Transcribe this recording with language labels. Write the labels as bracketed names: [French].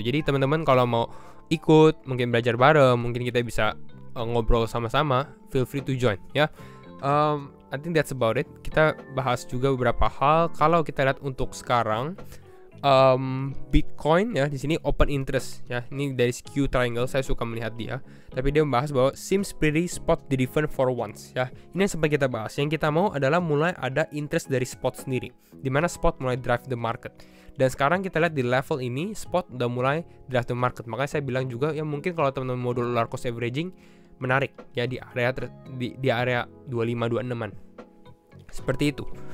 [Indonesian] Jadi teman-teman kalau mau ikut, mungkin belajar bareng, mungkin kita bisa ngobrol sama-sama, [English] feel free to join [Indonesian] ya. [English] I think that's about it. [Indonesian] Kita bahas juga beberapa hal. Kalau kita lihat untuk sekarang, Bitcoin ya, di sini open interest ya. Ini dari Q Triangle, saya suka melihat dia. Tapi dia membahas bahwa [English] seems pretty spot driven for once [Indonesian] ya. Ini yang sempat kita bahas. Yang kita mau adalah mulai ada interest dari spot sendiri, dimana spot mulai [English] drive the market. [Indonesian] Dan sekarang kita lihat di level ini spot udah mulai [English] drive the market. [Indonesian] Makanya saya bilang juga ya, mungkin kalau teman-teman mau dollar cost averaging menarik ya di area 25-26an Seperti itu.